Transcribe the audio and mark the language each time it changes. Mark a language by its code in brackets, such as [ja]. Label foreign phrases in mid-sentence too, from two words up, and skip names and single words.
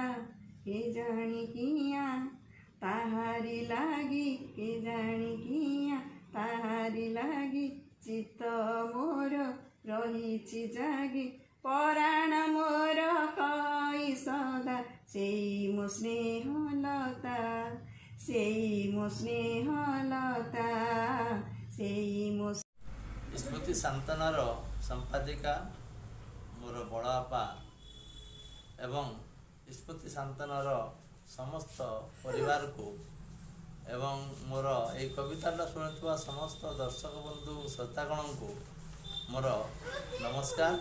[or] କେଜାଣି କିଆଁ ତାହାରି ଲାଗି, କେଜାଣି କିଆଁ ତାହାରି ଲାଗି ଚିତ୍ତ ମୋର ରହିଛି ଜାଗି, ପରାଣ ମୋର କହି ସଦା ସେଇ ମୋ ସ୍ନେହଲତା, ସେଇ ମୋ ସ୍ନେହଲତା। ସ୍ମୃତି ଶାନ୍ତନାର ସମ୍ପାଦିକା ମୋର ବଡ଼ ବାପା ଏବଂ ସ୍ମୃତି ଶାନ୍ତନାର ସମସ୍ତ ପରିବାର କୁ ଏବଂ ମୋର ଏ କବିତା ଶୁଣୁଆ ସମସ୍ତ ଦର୍ଶକ ବନ୍ଧୁ ଶ୍ରୋତାଗଣ କୁ ମୋର ନମସ୍କାର।